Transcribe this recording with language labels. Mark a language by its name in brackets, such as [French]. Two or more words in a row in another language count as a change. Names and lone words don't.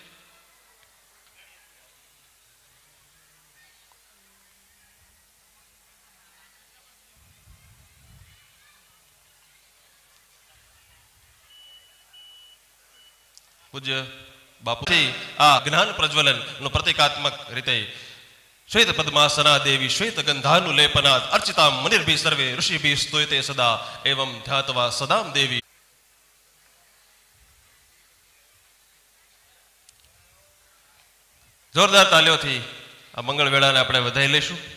[Gujarati] પૂજ્ય બાપુથી આ જ્ઞાન પ્રજ્વલન નું પ્રતિકાત્મક રીતે [Sanskrit] श्वेत पद्मासना देवी श्वेत गंधानुलेपनात् अर्चिता मुनिर्भि सर्वे ऋषिभि स्तुयते सदा एवं ध्यात्वा सदाम देवी. [Gujarati] જોરદાર તાળીઓથી આ મંગલ વેળાને આપણે વધાઈ લેશું.